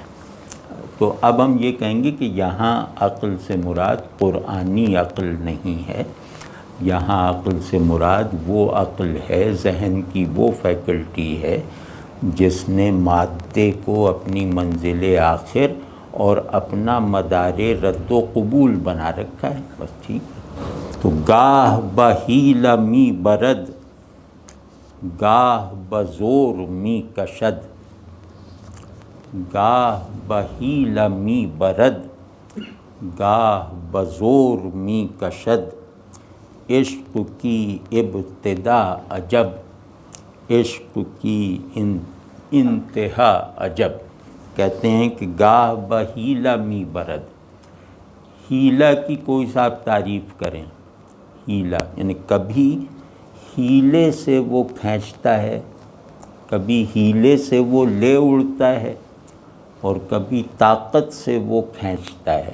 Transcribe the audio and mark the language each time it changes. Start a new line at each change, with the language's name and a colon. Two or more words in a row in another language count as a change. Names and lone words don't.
Urdu: تو اب ہم یہ کہیں گے کہ یہاں عقل سے مراد قرآنی عقل نہیں ہے، یہاں عقل سے مراد وہ عقل ہے، ذہن کی وہ فیکلٹی ہے جس نے مادے کو اپنی منزل آخر اور اپنا مدار رد و قبول بنا رکھا ہے، بس ٹھیک ہے۔
Persian: تو گاہ بہیل می برد، گاہ بزور می کشد، گاہ بہیل می برد، گاہ بزور می کشد،
Urdu: عشق کی ابتدا عجب، عشق کی انتہا عجب۔ کہتے ہیں کہ
Persian: گاہ بہیلہ می برد،
Urdu: ہیلہ کی کوئی صاحب تعریف کریں، ہیلہ یعنی کبھی ہیلے سے وہ کھینچتا ہے، کبھی ہیلے سے وہ لے اڑتا ہے، اور کبھی طاقت سے وہ کھینچتا ہے۔